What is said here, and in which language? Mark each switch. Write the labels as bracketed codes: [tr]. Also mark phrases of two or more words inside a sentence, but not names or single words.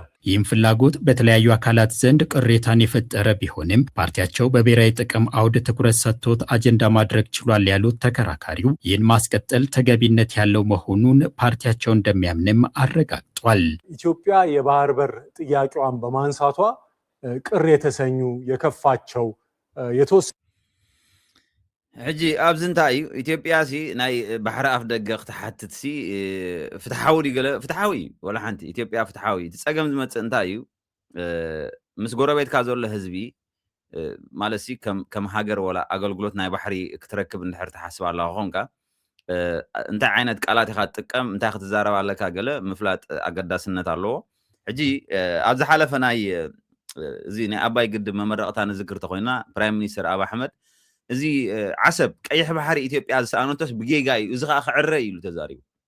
[am] ይህም ፍላጎት በተለያዩ አካላት ዘንድ ቅሬታን የፈጠረ ቢሆንም ፓርቲያቸው በብሔራዊ ጥቅም አውድ ትኩረት ሰጥቶት አጀንዳ ማድረግ ችሏል ያሉት ተከራካሪው ይህን ማስቀጠል ተገቢነት ያለው መሆኑን ፓርቲያቸው እንደሚያምንም አረጋግጧል። ኢትዮጵያ የባህር በር ጥያቄዋን በማንሳቷ ቅር የተሰኙ የከፋቸው የተወሰኑ [ti] ሕጂ ኣብዚ እንታይ እዩ ኢትዮጵያ ሲ ናይ ባሕሪ ኣፍ ደገ ክትሓትት ሲ ፍትሓዊ ገለ ፍትሓዊ ወላ ሓንቲ ኢትዮጵያ ፍትሓዊ እቲ ፀገም ዝመፅእ እንታይ እዩ ምስ ጎረቤትካ ዘሎ ህዝቢ ማለት ሲ ከም ሃገር ወላ ኣገልግሎት ናይ ባሕሪ ክትረክብ እንድሕር ትሓስብ ኣለካ ኮንካ እንታይ ዓይነት ቃላት ኢኻ ትጥቀም እንታይ ክትዛረብ ኣለካ ገለ ምፍላጥ ኣገዳስነት ኣለዎ። ሕጂ ኣብ ዝሓለፈ ናይ እዚ ናይ ኣባይ ግድብ መመረቕታ ንዝክር ተኮይና [en] prime minister [ti] አብ ኣሕመድ እዚ ዓሰብ ቀይሕ ባሕሪ ኢትዮጵያ ዝሰኣነቶስ ብጌጋ እዩ እዚ ከዓ ክዕረ ኢሉ ተዛሪቡ